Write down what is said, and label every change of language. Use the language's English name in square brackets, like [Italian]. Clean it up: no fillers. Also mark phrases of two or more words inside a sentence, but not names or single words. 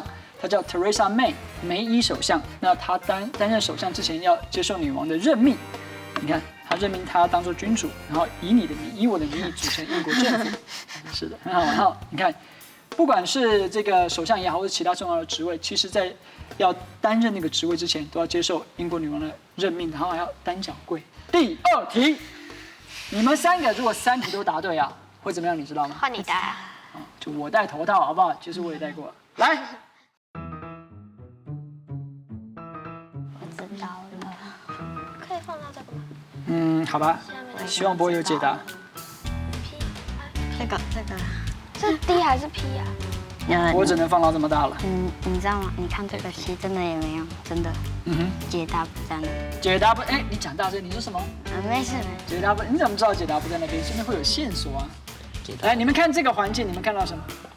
[Chinese] 他叫 Theresa May 梅伊首相，那他擔任首相之前要接受女王的任命。你看，他任命他當做君主，然後以我的名義組成英國政府。是的，很好。然後你看，不管是這個首相也好，或者其他重要的職位，其實在要擔任那個職位之前，都要接受英國女王的任命，然後還要單腳跪。第2題，你們3個如果3題都答對啊，會怎麼樣？你知道嗎？換你答。就我戴頭套，好不好？其實我也戴過。來。好吧，希望不會有解答。這個是 D 還是 P 啊？我只能放到這麼大了。你知道嗎？你看這個題真的也沒有，真的。解答不在那。解答不，你講大聲，你說什麼？沒事。解答不，你怎麼知道解答不在那邊？是不是會有線索啊？來，你們看這個環境，你們看到什麼？